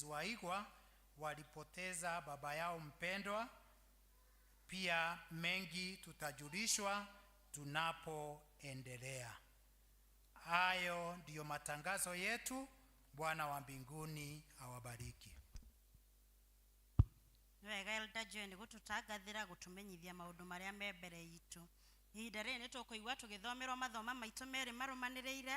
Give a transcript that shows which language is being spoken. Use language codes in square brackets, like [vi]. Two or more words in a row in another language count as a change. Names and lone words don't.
[sw] Waigwa walipoteza baba yao mpendwa. Pia mengi tutajulishwa tunapoendelea. Hayo ndiyo matangazo yetu. Bwana wa mbinguni awabariki. [ki] Wega Elder John gututagathira gutumenyithia maundu maria me mbere yitu. Ihinda rĩrĩ nĩ tũkũigua tũgĩthomerwo mathoma maitũ merĩ marũmanĩrĩire.